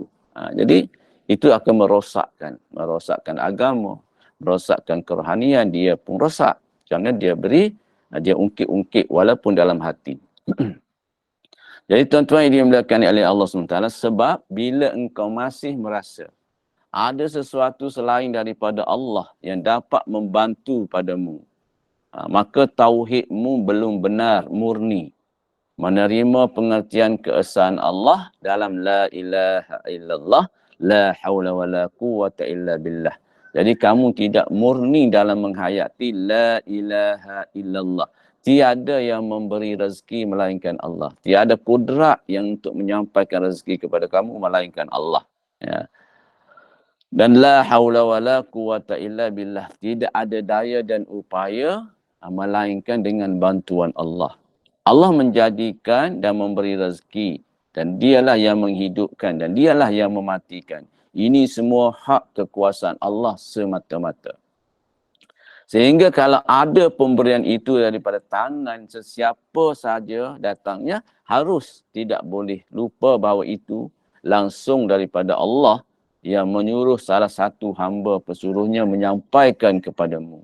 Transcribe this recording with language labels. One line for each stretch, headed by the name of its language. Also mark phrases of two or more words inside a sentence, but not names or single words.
Malay: Jadi, itu akan merosakkan agama, merosakkan kerohanian, dia pun rosak. Kerana dia beri, dia ungkit-ungkit walaupun dalam hati. Jadi tuan-tuan yang dimuliakan oleh Allah SWT, sebab bila engkau masih merasa ada sesuatu selain daripada Allah yang dapat membantu padamu, maka tauhidmu belum benar, murni. Menerima pengertian keesaan Allah dalam
Arabic: لا إله إلا الله، لا حول ولا قوة إلا بالله.
Malay: Jadi kamu tidak murni dalam menghayati
Arabic: لا إله إلا الله.
Malay: Tiada yang memberi rezeki melainkan Allah. Tiada kudrat yang untuk menyampaikan rezeki kepada kamu melainkan Allah. Ya.
Arabic: Dan لا حول ولا قوة إلا بالله.
Malay: Tidak ada daya dan upaya melainkan dengan bantuan Allah. Allah menjadikan dan memberi rezeki, dan dialah yang menghidupkan dan dialah yang mematikan. Ini semua hak kekuasaan Allah semata-mata. Sehingga kalau ada pemberian itu daripada tangan sesiapa saja datangnya, harus tidak boleh lupa bahawa itu langsung daripada Allah yang menyuruh salah satu hamba pesuruhnya menyampaikan kepadamu.